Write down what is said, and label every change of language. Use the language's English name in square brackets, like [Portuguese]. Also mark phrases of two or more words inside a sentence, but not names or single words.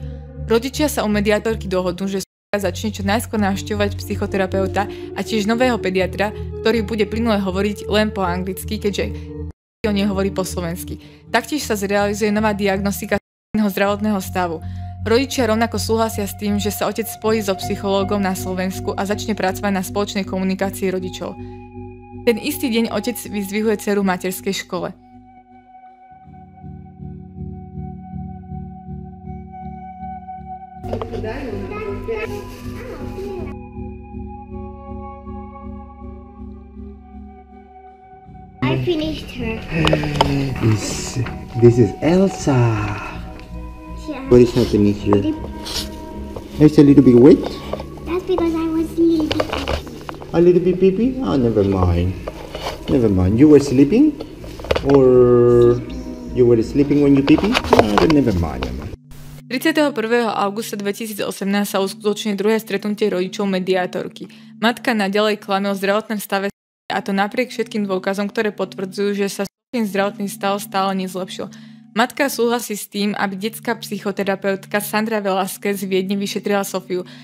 [Slovak] Rodičia sa u mediátorky dohodnú, že začne čo najskôr navštevovať psychoterapeuta a tiež nového pediatra, ktorý bude plynule hovoriť len po anglicky, keďže on nehovorí po slovensky. Taktiež sa zrealizuje nová diagnostika zdravotného stavu. Rodičia rovnako súhlasia s tým, že sa otec spojí so psychológom na Slovensku a začne pracovať na spoločnej komunikácii rodičov. Ten istý deň otec vyzdvihuje dceru v materskej škole. [English] I finished her. This is Elsa. Yeah. What is happening here? It's a little bit wet. That's because I was sleeping. A little bit pee-pee? Oh, never mind. Never mind. You were sleeping? Or you were sleeping when you pee-pee? Then never mind. [Slovak] 31. augusta 2018 sa uskutočne druhé stretnutie rodičov mediátorky. Matka naďalej klame o zdravotnom stave, a to napriek všetkým dôkazom, ktoré potvrdzujú, že sa zdravotný stav stále nezlepšil. Matka súhlasí s tým, aby detská psychoterapeutka Sandra Velasquez z Viedne vyšetrila Sofiu.